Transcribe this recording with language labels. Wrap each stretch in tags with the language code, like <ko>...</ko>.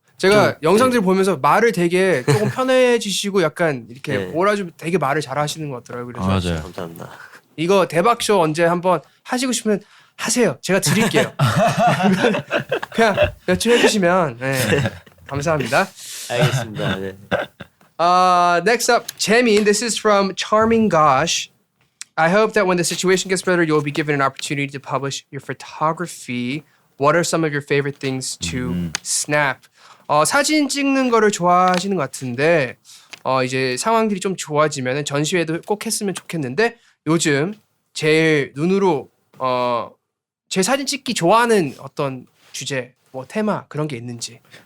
<ko>제가 영상들 보면서 말을 되게 조금 편해지시고 약간 이렇게 네. 몰아주면 되게 말을 잘하시는 것 같더라고요. 그래서 맞아요. 감사합니다. 이거 대박쇼 언제 한번 하시고 싶으면 하세요. 제가 드릴게요. 그냥 몇 줄 해주시면 네, 감사합니다. 알겠습니다. 네.</ko> <en>Next up, Jaemin. This is from Charming Gosh. I hope that when the situation gets better, you'll be given an opportunity to publish your photography. What are some of your favorite things to snap?</en> <ko>사진 찍는 거를 좋아하시는 것 같은데 이제 상황들이 좀 좋아지면 전시회도 꼭 했으면 좋겠는데 요즘 제일 눈으로 제 사진 찍기 좋아하는 어떤 주제, 뭐 테마 그런 게 있는지.</ko>